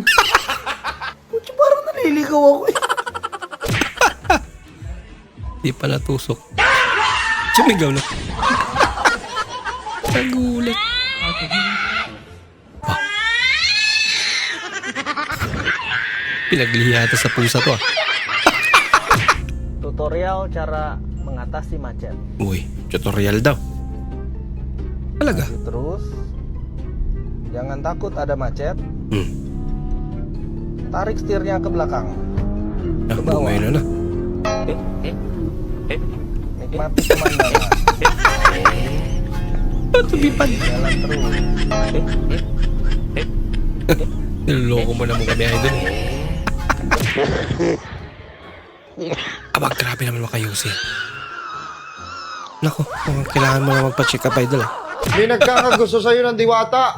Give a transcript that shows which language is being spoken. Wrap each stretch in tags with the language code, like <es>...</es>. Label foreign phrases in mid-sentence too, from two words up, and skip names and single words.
<tl>Puti, parang naliligaw ako eh. di pa natusok. Sumigaw na. Nagulat. Ah. Pinaglihi yata sa pusa to ah.</tl> <id>Tutorial cara mengatasi macet.</id> <tl>Uy, tutorial daw. Talaga?</tl> <id>Terus, jangan takut ada macet. Tarik setirnya ke belakang.</id> <tl>Bumay na.</tl> <id>Nikmati pemandangan.</id> <tl>Tumipad.</tl> <id>Jalan terus.</id> <tl>Niloloko mo naman kami idol. Abang, grabe naman makayusin. Nako, kailangan mo na magpa-check up idol ah. May nagkakagusto sa'yo ng diwata.</tl>